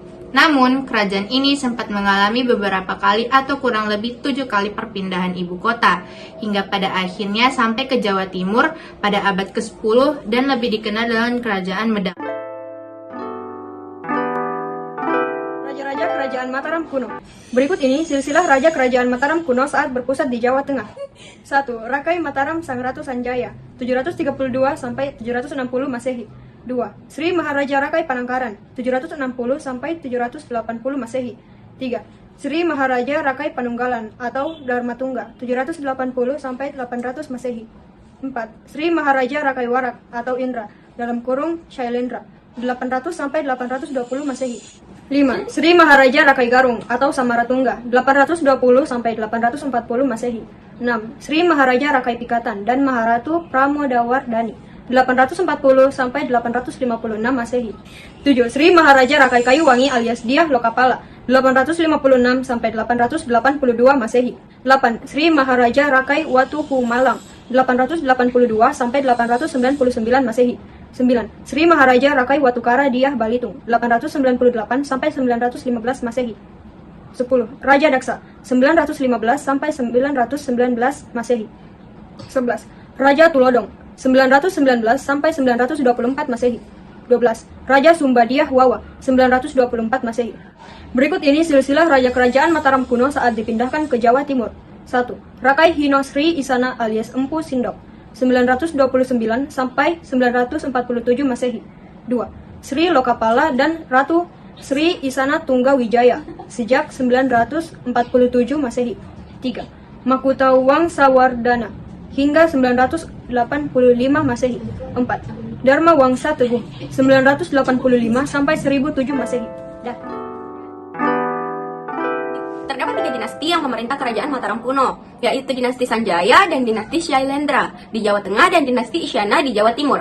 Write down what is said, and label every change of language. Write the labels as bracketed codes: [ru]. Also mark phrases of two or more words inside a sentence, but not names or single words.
[id] Namun, kerajaan ini sempat mengalami beberapa kali atau kurang lebih 7 kali perpindahan ibu kota, hingga pada akhirnya sampai ke Jawa Timur pada abad ke-10 dan lebih dikenal dengan Kerajaan Medang. Raja-raja Kerajaan Mataram kuno. Berikut ini silsilah Raja Kerajaan Mataram kuno saat berpusat di Jawa Tengah. 1. Rakai Mataram Sang Ratu Sanjaya, 732 sampai 760 Masehi. 2. Sri Maharaja Rakai Panangkaran, 760 sampai 780 Masehi. 3. Sri Maharaja Rakai Panunggalan atau Dharma Tungga, 780 sampai 800 Masehi. 4. Sri Maharaja Rakai Warak atau Indra dalam kurung Shailendra, 800 sampai 820 Masehi. 5. Sri Maharaja Rakai Garung atau Samaratungga, 820 sampai 840 Masehi. 6. Sri Maharaja Rakai Pikatan dan Maharatu Pramodawardhani, 840 sampai 856 Masehi. 7. Sri Maharaja Rakai Kayuwangi alias Diah Lokapala, 856 sampai 882 Masehi. 8. Sri Maharaja Rakai Watuhu Malang, 882 sampai 899 Masehi. 9. Sri Maharaja Rakai Watukara Diah Balitung, 898 sampai 915 Masehi. 10. Raja Daksa, 915 sampai 919 Masehi. 11. Raja Tulodong, 919 sampai 924 Masehi. 12. Raja Sumbadiah Wawa, 924 Masehi. Berikut ini silsilah Raja Kerajaan Mataram kuno saat dipindahkan ke Jawa Timur. 1. Rakai Hino Sri Isana alias Empu Sindok, 929 sampai 947 Masehi. 2. Sri Lokapala dan Ratu Sri Isana Tungga Wijaya sejak 947 Masehi. 3. Makuta Wangsawardana hingga 985 Masehi. 4. Dharma Wangsa Teguh, 985 sampai 1007 Masehi. Terdapat 3 dinasti yang memerintah Kerajaan Mataram kuno, yaitu dinasti Sanjaya dan dinasti Shailendra di Jawa Tengah dan dinasti Isyana di Jawa Timur.